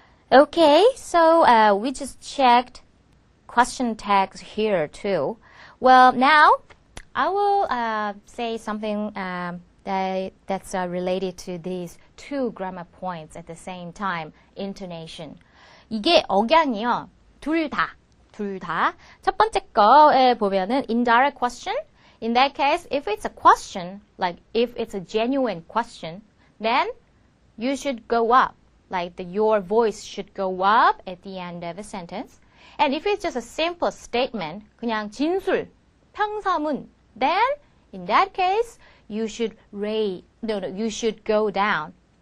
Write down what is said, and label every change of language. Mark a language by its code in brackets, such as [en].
[en] Okay, so we just checked question tags here too. Well, now I will say something that's related to these 2 grammar points at the same time. [ko] Intonation. 이게 억양이요. 둘 다. 첫 번째 거에 보면은 indirect question. [en] In that case, if it's a question, like if it's a genuine question, then you should go up. Like your voice should go up at the end of a sentence. And if it's just a simple statement, [ko] 그냥 진술, 평서문, [en] then in that case, you should you should go down.